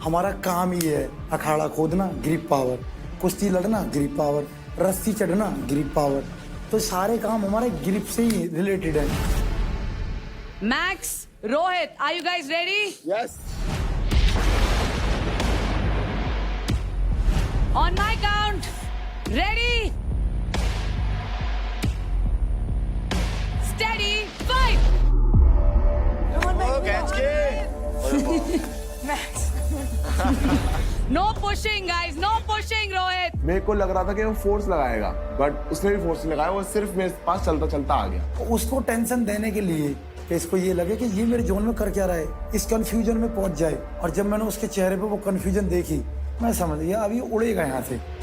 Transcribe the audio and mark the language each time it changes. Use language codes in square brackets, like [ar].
[hi] हमारा काम ही है अखाड़ा खोदना, ग्रिप पावर, कुश्ती लड़ना, ग्रिप पावर, रस्सी चढ़ना, ग्रिप पावर, तो सारे काम हमारे ग्रिप से ही रिलेटेड है। [en] Max, Rohit, are you guys ready? Yes. On my count, ready, steady, fight! No pushing guys, no pushing Rohit. [hi] मेरे को लग रहा था कि वो फोर्स लगाएगा, बट उसने भी फोर्स नहीं लगाया, वो सिर्फ मेरे पास चलता चलता आ गया। उसको टेंशन देने के लिए कि इसको ये लगे कि ये मेरे जोन में कर क्या रहा है, इस कंफ्यूजन में पहुंच जाए। और जब मैंने उसके चेहरे पे वो कंफ्यूजन देखी, मैं समझ गया अब ये उड़ेगा यहाँ से।